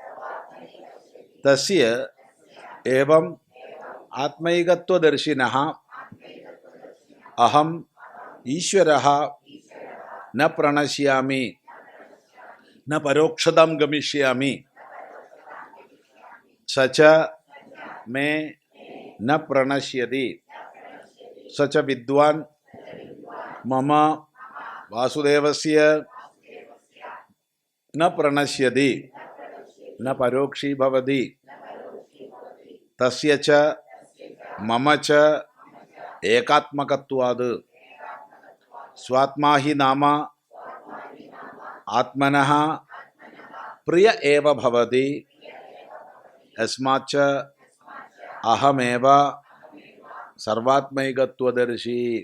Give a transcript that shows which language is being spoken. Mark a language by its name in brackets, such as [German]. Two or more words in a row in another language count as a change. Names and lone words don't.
[Sanskrit] തസ്യ ഏവം ആത്മൈകത്വദർശിനഃ അഹം ഈശ്വരഃ ന പ്രണശ്യാമി ന പരോക്ഷതാം ഗമിഷ്യാമി സച മേ ന പ്രണശ്യതി സച വിദ്വാൻ മമ വാസുദേവസ്യ ന പ്രണശ്യതി ന പരോക്ഷീ ഭവതി തസ്യ ച മമ ച ഏകാത്മകത്വാത് സ്വാത്മാ ഹി നാമ ആത്മനഃ പ്രിയ ഏവ ഭവതി യസ്മാച്ച അഹമേവ സർവാത്മൈകത്വദർശി.